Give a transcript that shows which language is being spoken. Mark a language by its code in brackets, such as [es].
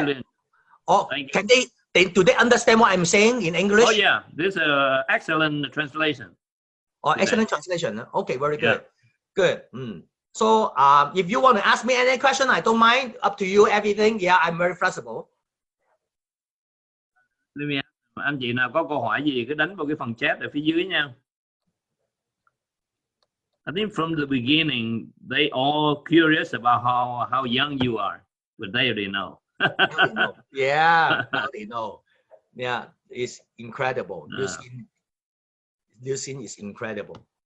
[en] Really, oh, can do they understand what I'm saying in English? Oh yeah, this is an excellent translation. Oh, today. Excellent translation. Okay, very good. Yeah. Good. So if you want to ask me any question, I don't mind. Up to you, everything. Yeah, I'm very flexible. [vi] Anh chị nào có câu hỏi gì cứ đánh vào cái phần chat ở phía dưới nha. [en] I think from the beginning they all curious about how young you are, but they already know. Yeah, they know. Yeah, it's incredible. This scene is incredible.